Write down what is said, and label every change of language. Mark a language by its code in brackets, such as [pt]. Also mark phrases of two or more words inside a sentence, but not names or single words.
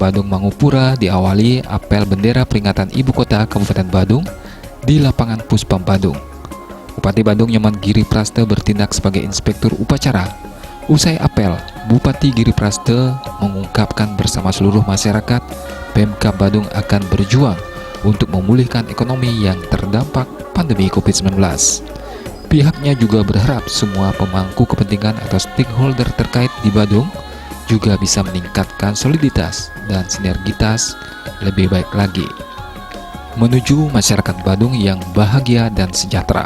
[id] Badung Mangupura diawali apel bendera peringatan Ibu Kota Kabupaten Badung di lapangan Puspam Badung. Bupati Badung Nyoman Giri Praste bertindak sebagai inspektur upacara. Usai apel, Bupati Giri Praste mengungkapkan bersama seluruh masyarakat, Pemkab Badung akan berjuang untuk memulihkan ekonomi yang terdampak pandemi COVID-19. Pihaknya juga berharap semua pemangku kepentingan atau stakeholder terkait di Badung juga bisa meningkatkan soliditas dan sinergitas lebih baik lagi menuju masyarakat Badung yang bahagia dan sejahtera.